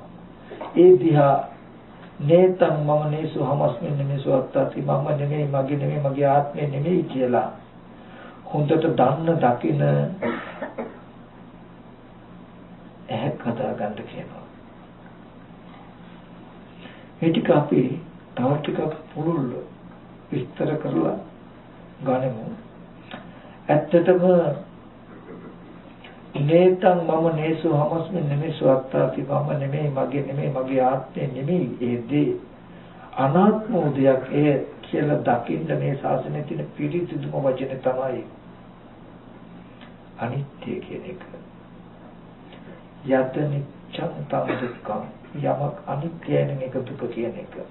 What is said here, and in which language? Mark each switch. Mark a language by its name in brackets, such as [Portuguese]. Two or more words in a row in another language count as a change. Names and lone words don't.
[Sinhala] ඒ දිහා [Pali] නේතං මම නේසු හමස්මින් නේසු අත්තාති [Sinhala] මම නෙමෙයි මගේ නෙමෙයි මගේ ආත්මය නෙමෙයි කියලා හොඳට දන්න දකින ඇහක් හදා ගන්න කියනවා. මේ ටික අපි තව ටිකක් පුළුල් විස්තර කරලා ගනිමු. ඇත්තටම [Pali] නේතං මම නේසු හමස්මි නෙමෙසු අත්තාති [Sinhala] මම නෙමෙයි මගේ නෙමෙයි මගේ ආත්මය නෙමෙයි ඒ දේ අනාත්ම දෙයක් ඒ කියලා දකින්න මේ ශාසනයේ තියෙන පිළිසිදුම වචනේ තමයි අනිත්‍ය කියන එක. [Pali] යත නිච්ඡං තං දුක්ඛං [Sinhala] යමක් අනිත්‍යයි නම් ඒක දුක කියන එක.